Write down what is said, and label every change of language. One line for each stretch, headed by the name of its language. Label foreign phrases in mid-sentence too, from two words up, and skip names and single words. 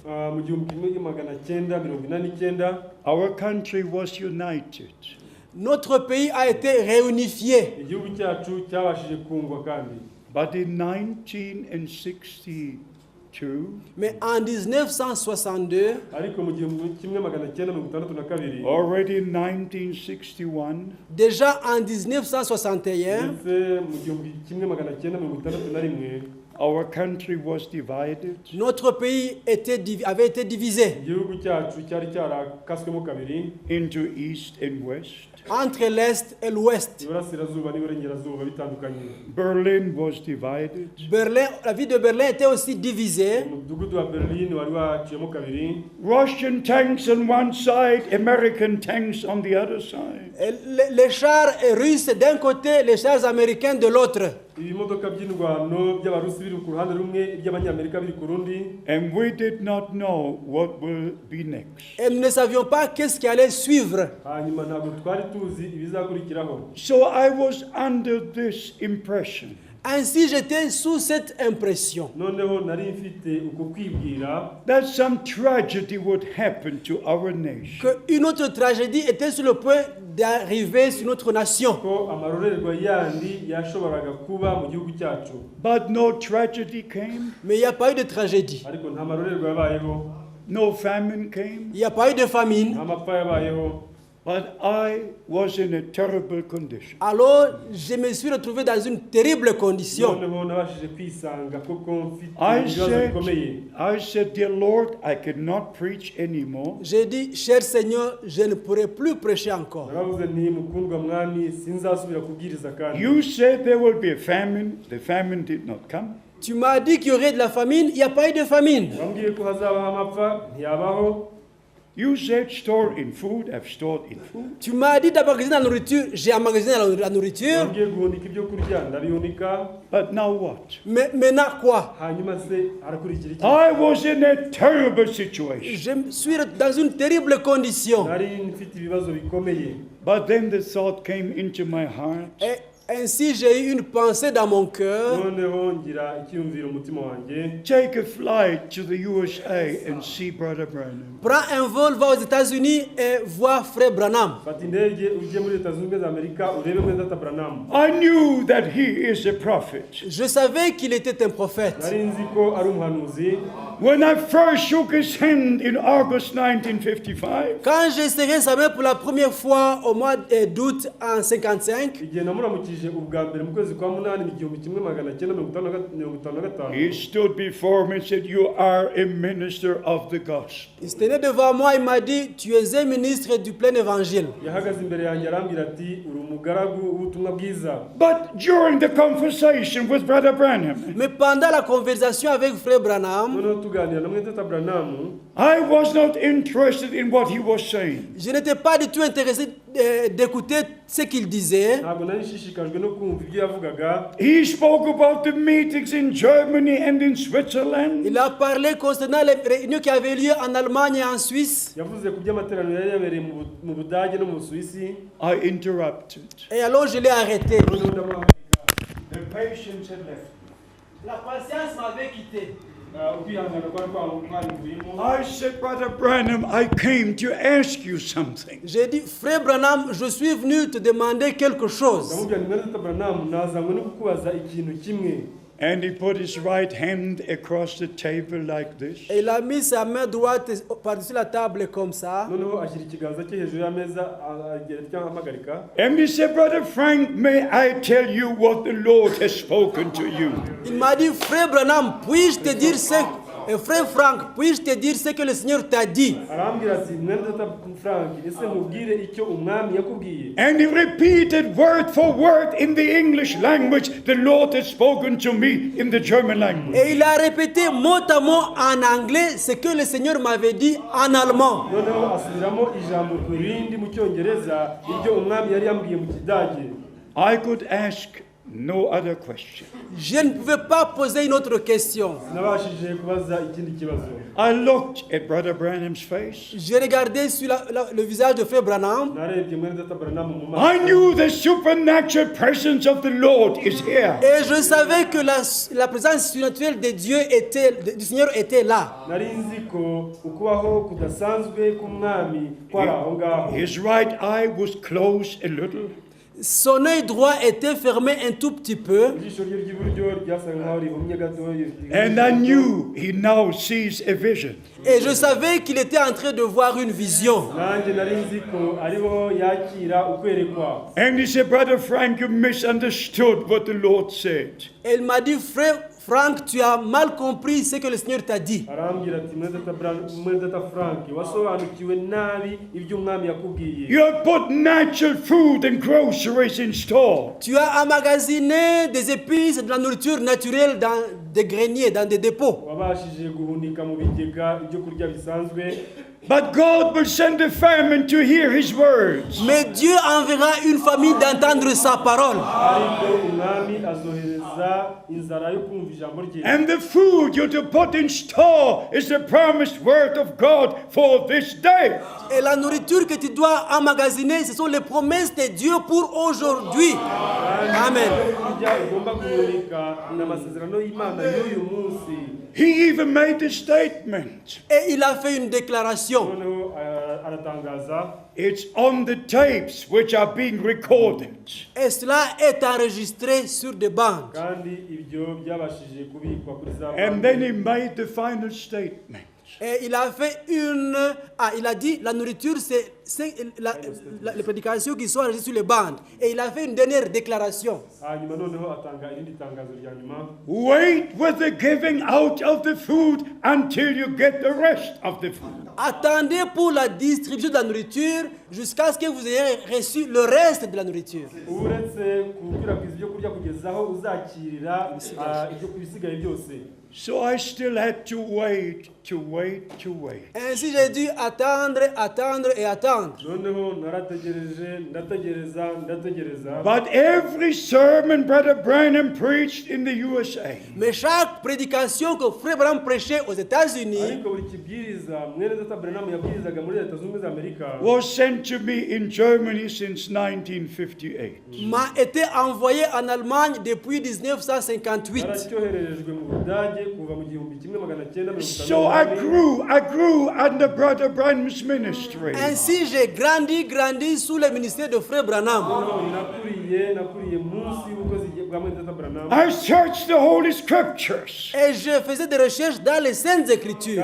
Kinyarwanda: Mu 1989
English: our country was united.
French: notre pays a été réunifié.
Kinyarwanda: igihugu cyacu cyabashije kungwa kandi.
English: But in 1962,
French: Mais en 1962,
Kinyarwanda: ariko mu 1962
English: already in 1961,
French: déjà en 1961,
Kinyarwanda: ndetse mu 1961
English: our country was divided
French: notre pays avait été divisé
Kinyarwanda: igihugu cyacu cyari cyarakaswemo kabiri,
English: into East and West.
French: entre l'Est et l'Ouest.
Kinyarwanda: iburasirazuba n'iburengerazuba bitandukanye.
English: Berlin was divided.
French: La ville de Berlin était aussi divisée.
Kinyarwanda: umudugudu wa Berlin wari waciyemo kabiri.
English: Russian tanks on one side, American tanks on the other side.
French: Et les chars russes d'un côté, les chars américains de l'autre.
Kinyarwanda: ibimodoka by'indwano by'abarusi biri ku ruhande rumwe, iby'abanyamerika biri ku rundi.
English: And we did not know what will be next.
French: Et nous ne savions pas qu'est-ce qui allait suivre.
Kinyarwanda: hanyuma ntabwo twari tuzi ibizakurikiraho.
English: So I was under this impression
French: Ainsi, j'étais sous cette impression
Kinyarwanda: noneho nari mfite uko kwibwira
English: that some tragedy would happen to our nation.
French: qu'une autre tragédie était sur le point d'arriver sur notre nation.
Kinyarwanda: ko amarorerwa yandi yashoboraga kuba mu gihugu cyacu,
English: But no tragedy came,
French: Mais il n'y a pas eu de tragédie.
Kinyarwanda: ariko nta marorerwa yabayeho,
English: no famine came,
French: Il n'y a pas eu de famine.
Kinyarwanda: nta mapfa yabayeho.
English: but I was in a terrible condition.
French: Alors, je me suis retrouvé dans une terrible condition.
Kinyarwanda: noneho nabashije kwisanga koko mfite
English: I
Kinyarwanda: ibibazo bikomeye.
English: said, Dear Lord, I cannot preach anymore.
French: J'ai dit, cher Seigneur, je ne pourrai plus prêcher encore.
Kinyarwanda: naravuze nti mukundwa mwami sinzasubira kubwiriza kandi.
English: You said there will be a famine. The famine did not come.
French: Tu m'as dit qu'il y aurait de la famine, il n'y a pas eu de famine.
Kinyarwanda: wambwiye ko hazabaho amapfa, ntiyabaho.
English: You said store in food. I've stored in food.
French: Tu m'as dit d'emmagasiner la nourriture, j'ai emmagasiné la nourriture.
Kinyarwanda: wambwiye guhunika ibyo kurya, ndabihunika.
English: But now what?
French: Mais maintenant quoi?
Kinyarwanda: hanyuma se harakurikira iki?
English: I was in a terrible situation.
French: Je suis dans une terrible condition.
Kinyarwanda: nari mfite ibibazo bikomeye.
English: But then the thought came into my heart.
French: Et Ainsi, j'ai eu une pensée dans mon cœur.
Kinyarwanda: noneho ngira icyumviro umutima wanjye.
English: Take a flight to the USA and see Brother Branham.
French: Prends un vol, va aux États-Unis et vois Frère Branham.
Kinyarwanda: Fata indege ujye muri Leta Zunze Ubumwe za Amerika urebe mwene data Branham.
English: I knew that he is a prophet.
French: Je savais qu'il était un prophète.
Kinyarwanda: Nari nzi ko ari umuhanuzi.
English: When I first shook his hand in August 1955,
French: Quand j'ai serré sa main pour la première fois au mois d'août en 55,
Kinyarwanda: Igihe namuramukije ubwa mbere mu kwezi kwa munani mu 1955.
English: he stood before me and said, "You are a minister of the gospel."
French: il se tenait devant moi, il m'a dit, tu es un ministre du plein évangile.
Kinyarwanda: Yahagaze imbere yanjye arambwira ati uri umugaragu w'ubutumwa bwiza.
English: But during the conversation with Brother Branham,
French: Mais pendant la conversation avec Frère Branham,
Kinyarwanda: Noneho tuganira na mwene data Branham,
English: I was not interested in what he was saying.
French: je n'étais pas du tout intéressé d'écouter ce qu'il disait.
Kinyarwanda: ntabwo nari nshishikajwe no kumva ibyo yavugaga.
English: He spoke about the meetings in Germany and in Switzerland.
French: Il a parlé concernant les réunions qui avaient lieu en Allemagne et en Suisse.
Kinyarwanda: Yavuze ku by'amateraniro yari yabereye mu Budage no mu Busuwisi.
English: I interrupted.
French: Et alors je l'ai arrêté.
Kinyarwanda: Noneho ndamuhamagara.
English: The patience had left.
French: La patience m'avait quitté.
Kinyarwanda: Ukwihangana kwari kwarivuyemo.
English: I said, Brother Branham, I came to ask you something.
French: J'ai dit, Frère Branham, je suis venu te demander quelque chose.
Kinyarwanda: ndamubwira nti mwene data Branham nazanywe no kukubaza ikintu kimwe.
English: And he put his right hand across the table like this.
French: Et il a mis sa main droite par-dessus la table comme ça.
Kinyarwanda: Noneho ashyira ikiganza cye hejuru y'ameza agira cyangwa amagarika.
English: And he said, Brother Frank, may I tell you what the Lord has spoken to you?
French: Il m'a dit, Frère Branham, puis-je te dire ce... Frère Frank, puis-je te dire ce que le Seigneur t'a dit?
Kinyarwanda: Arambwira ati mwene data Frank, ese mubwire icyo umwami yakubwiye.
English: And he repeated word for word in the English language the Lord has spoken to me in the German language.
French: Et il a répété mot à mot en anglais ce que le Seigneur m'avait dit en allemand.
Kinyarwanda: Noneho asubiramo ijambo ku rindi mu cyongereza iryo umwami yari yambwiye mu kidage.
English: I could ask no other question.
French: Je ne pouvais pas poser une autre question.
Kinyarwanda: Sinabashije kubaza ikindi kibazo.
English: I looked at Brother Branham's face.
French: J'ai regardé sur le visage de Frère Branham.
Kinyarwanda: Narebye mwene data Branham mu maso.
English: I knew the supernatural presence of the Lord is here.
French: Et je savais que la présence surnaturelle de Dieu du Seigneur était là.
Kinyarwanda: Nari nzi ko ukubaho kudasanzwe k'umwami kwari aho ngaho.
English: His right eye was closed a little.
French: Son œil droit était fermé un tout petit peu.
Kinyarwanda: Ijisho rye ry'iburyo ryasaga nkaho rihumye gatoya.
English: And I knew he now sees a vision.
French: Et je savais qu'il était en train de voir une vision.
Kinyarwanda: Nanjye nari nzi ko ariho yakira ukwerekwa.
English: And he said, Brother Frank, you misunderstood what the Lord said.
French: Et il m'a dit, Frère Frank, tu as mal compris ce que le Seigneur t'a dit.
Kinyarwanda: Arambwira ati mwene data Frank, wasobanukiwe nabi ibyo umwami yakubwiye.
English: You have put natural food and groceries in store.
French: Tu as emmagasiné des épices et de la nourriture naturelle dans des greniers, dans des dépôts.
Kinyarwanda: Wabashije guhunika mu bigega ibyo kurya bisanzwe.
English: But God will send a famine to hear his words.
French: Mais Dieu enverra une famille d'entendre sa parole.
Kinyarwanda: Ariko umwami azohereza inzara yo kumva ijambo rye.
English: And the food you're to put in store is the promised word of God for this day.
French: Et la nourriture que tu dois emmagasiner, ce sont les promesses de Dieu pour aujourd'hui.
English: Amen.
Kinyarwanda: Kurya ugomba guhunika ni amasezerano y'Imana y'uyu munsi.
English: He even made a statement.
French: Et il a fait une déclaration.
Kinyarwanda: Noneho aratangaza.
English: It's on the tapes which are being recorded.
French: Et cela est enregistré sur des bandes.
Kinyarwanda: Kandi ibyo byabashije kubikwa kuri za
English: And then he made the final statement.
French: Et il a fait il a dit la nourriture c'est les prédications qui sont enregistrées sur les bandes. Et il a fait une dernière déclaration.
Kinyarwanda: hanyuma noneho atanga irindi tangazo rya nyuma.
English: Wait with the giving out of the food until you get the rest of the food.
French: Attendez pour la distribution de la nourriture jusqu'à ce que vous ayez reçu le reste de la nourriture.
Kinyarwanda: Uretse gukwirakwiza ibyo kurya kugeza aho uzakirira ibyo kubisigaye byose.
English: So I still had to wait.
French: Ainsi j'ai dû attendre, attendre et attendre.
Kinyarwanda: noneho narategereje ndategereza
English: But every sermon Brother Branham preached in the USA
French: Mais chaque prédication que Frère Branham prêchait aux États-Unis
Kinyarwanda: ariko buri kibwiriza mwene data Branham yabwirizaga muri Leta Zunze Ubumwe za Amerika
English: was sent to me in Germany since 1958.
French: m'a été envoyé en Allemagne depuis 1958.
Kinyarwanda: yaracyohererejwe mu Budage kuva mu 1950.
English: So I grew under Brother Branham's ministry.
French: Ainsi j'ai grandi sous le ministère de Frère Branham.
Kinyarwanda: nakuriye munsi y'ubukozi bwa mwene data Branham
English: I searched the Holy Scriptures.
French: Et je faisais des recherches dans les Saintes Écritures.